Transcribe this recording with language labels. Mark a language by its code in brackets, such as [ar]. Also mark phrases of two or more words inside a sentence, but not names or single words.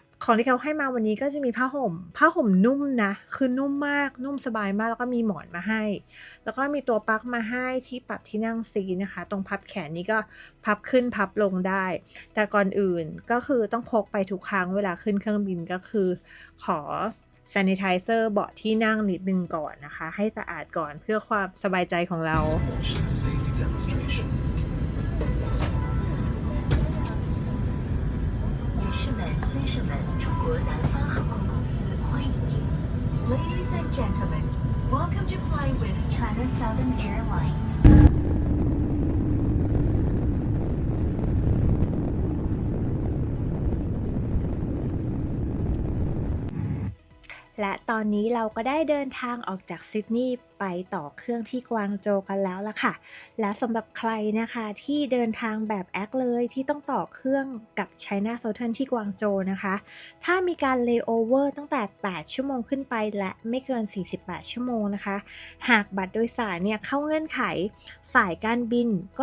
[th] ของที่เขาให้มาวันนี้ก็จะมีผ้าห่มนุ่มนะคือนุ่มมากนุ่มสบายมากแล้วก็มีหมอนมาให้แล้วก็มีตัวปลั๊กมาให้ที่ปรับที่นั่งซีนะคะตรงพับแขนนี้ก็พับขึ้นพับลงได้แต่ก่อนอื่นก็คือต้องพกไปทุกครั้งเวลาขึ้นเครื่องบินก็คือขอsanitizer เบาะที่นั่งนิดนึงก่อนนะคะให้สะอาดก่อนเพื่อความสบายใจของเรา [zh] 女士们、先生们，中国南方航空公司欢迎您。 [en] Ladies and gentlemen, welcome to fly with China Southern Airlines. [th] และตอนนี้เราก็ได้เดินทางออกจากซิดนีย์ไปต่อเครื่องที่กวางโจว กันแล้วล่ะค่ะและสำหรับใครนะคะที่เดินทางแบบแอคเลยที่ต้องต่อเครื่องกับ China Southern ที่กวางโจวนะคะถ้ามีการเลย์โอเวอร์ตั้งแต่8ชั่วโมงขึ้นไปและไม่เกิน48ชั่วโมงนะคะหากบัตรโดยสารเนี่ยเข้าเงื่อนไขสายการบินก็